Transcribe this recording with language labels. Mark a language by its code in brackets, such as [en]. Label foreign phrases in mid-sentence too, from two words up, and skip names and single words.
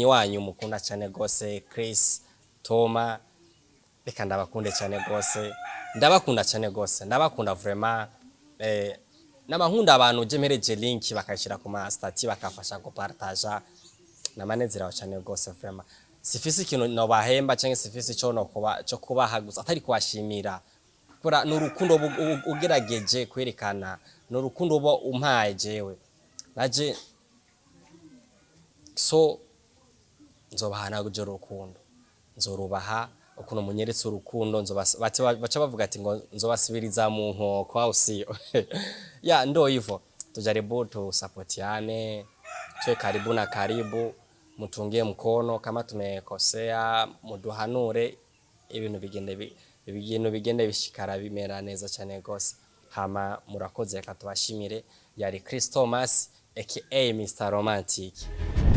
[rn] wanyu mukunda cyane gose Chris Toma reka ndabakunde cyane gose ndabakunda vraiment n'abankunda abantu je mereje link bakashira ku ma stati bakafasha ko partager namanezera cyane gose vraiment sifisi ikintu no bahemba cyangwa sifisi cyo kubaha gusa atari kwashimira kora n'urukundo ugerageje kwerekana n'urukundo bo umpaye jewe naje so nzobahana guje urukundo nzorubaha ukuntu munyeretse urukundo baca bavuga ati ngo nzobasubiriza mu nkoko aho siyo [sw] ndo hivyo tujaribu tu supportiane tuwe karibu na karibu mutungie mkono kama tumekosea [rn] muduhanure ibintu bigende bishikara bimera neza cyane gose hama murakoze katubashimire yari Chris Thomas aka Mr Romantic.